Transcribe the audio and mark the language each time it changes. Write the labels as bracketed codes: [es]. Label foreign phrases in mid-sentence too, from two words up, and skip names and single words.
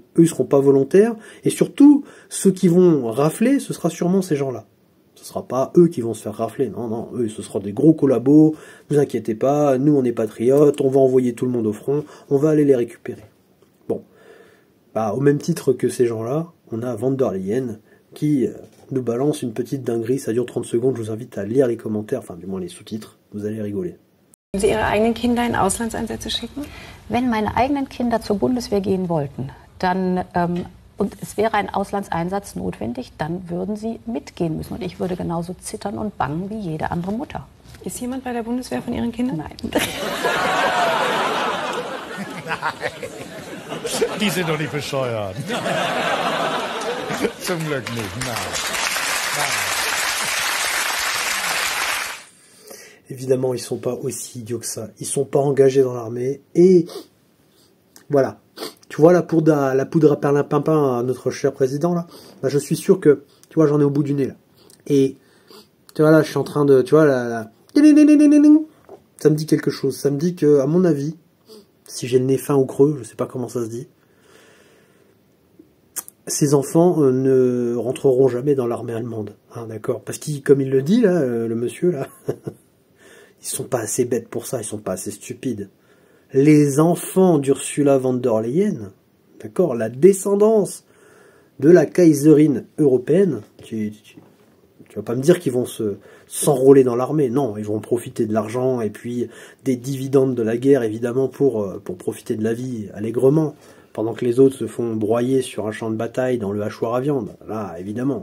[fr] Eux, ils seront pas volontaires, et surtout, ceux qui vont rafler, ce sera sûrement ces gens-là. Ce sera pas eux qui vont se faire rafler, non, eux, ce sera des gros collabos, ne vous inquiétez pas, nous, on est patriotes, on va envoyer tout le monde au front, on va aller les récupérer. Bon. Bah, au même titre que ces gens-là, on a von der Leyen, qui nous balance une petite dinguerie, ça dure 30 secondes, je vous invite à lire les commentaires, enfin du moins les sous-titres, vous allez rigoler. [de] Würden Sie Ihre eigenen Kinder in Auslandseinsätze schicken? Wenn meine eigenen Kinder zur Bundeswehr gehen wollten, dann und es wäre ein Auslandseinsatz notwendig, dann würden sie mitgehen müssen. Und ich würde genauso zittern und bangen wie jede andere Mutter. Ist jemand bei der Bundeswehr von Ihren Kindern? Nein. Die sind doch nicht bescheuert. Zum Glück nicht, nein. [fr] Évidemment, ils sont pas aussi idiots que ça. Ils sont pas engagés dans l'armée. Et voilà. Tu vois la poudre à perlimpinpin à notre cher président, là, bah, je suis sûr que, tu vois, j'en ai au bout du nez, là. Et, tu vois, là, je suis en train de, tu vois, là, ça me dit quelque chose. Ça me dit que, à mon avis, si j'ai le nez fin ou creux, je sais pas comment ça se dit, ces enfants ne rentreront jamais dans l'armée allemande, hein, d'accord? Parce qu'il, comme il le dit, là, le monsieur, là, ils sont pas assez bêtes pour ça, ils sont pas assez stupides. Les enfants d'Ursula von der Leyen, d'accord, la descendance de la Kaiserin européenne, tu vas pas me dire qu'ils vont s'enrôler dans l'armée, non, ils vont profiter de l'argent et puis des dividendes de la guerre, évidemment, pour profiter de la vie allègrement, pendant que les autres se font broyer sur un champ de bataille dans le hachoir à viande, là, évidemment.